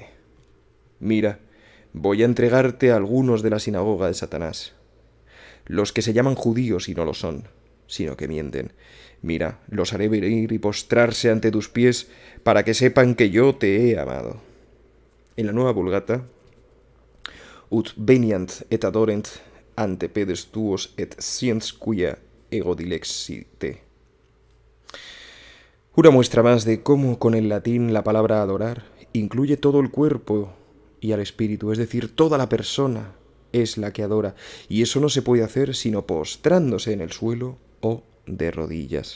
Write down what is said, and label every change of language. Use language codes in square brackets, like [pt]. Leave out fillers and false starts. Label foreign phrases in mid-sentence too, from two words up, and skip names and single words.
[es] Mira, voy a entregarte a algunos de la sinagoga de Satanás, los que se llaman judíos y no lo son, sino que mienten. Mira, los haré venir y postrarse ante tus pies para que sepan que yo te he amado. En la Nueva Vulgata, [la] ut veniant et adorent ante pedes tuos et sciens quia ego dilexite. [es] Una muestra más de cómo con el latín la palabra adorar incluye todo el cuerpo y al espíritu, es decir, toda la persona es la que adora, y eso no se puede hacer sino postrándose en el suelo o de rodillas.